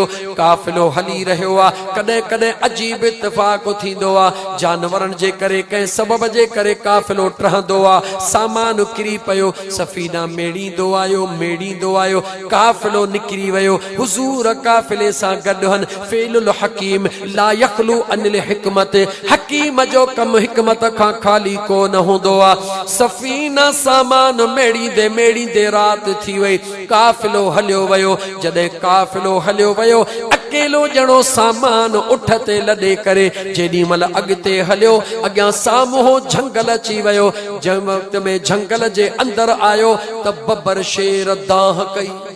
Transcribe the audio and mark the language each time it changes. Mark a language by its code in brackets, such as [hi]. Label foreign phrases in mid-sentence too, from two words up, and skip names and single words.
[sd] काफ़िलो हली रहियो आहे। कॾहिं कॾहिं अजीब इत्तिफ़ाक़ थींदो आहे, जानवरनि जे करे, कंहिं सबब जे करे काफ़िलो टहंदो आहे, सामान किरी पियो। सफ़ीना मेड़ींदो आयो, मेड़ींदो आयो। आयो काफिलो निकरी वयो हुजूर काफिले सां गॾु हन [ar] فعل الحكيم لا يخلو عن الحكمة [sd] हकीम जो कम हिकमत खां खाली को न हूंदो आ सफीना सामान मेड़ी दे रात थी वई काफिलो हलियो वयो जॾहिं काफिलो हलियो वयो अकेलो जणो सामान उठ ते लॾे करे जेॾी महिल अॻिते हलियो अॻियां साम्हूं झंगल अची वयो जंहिं वक़्त में झंगल जे अंदर आयो त बब्बर शेर दाह कई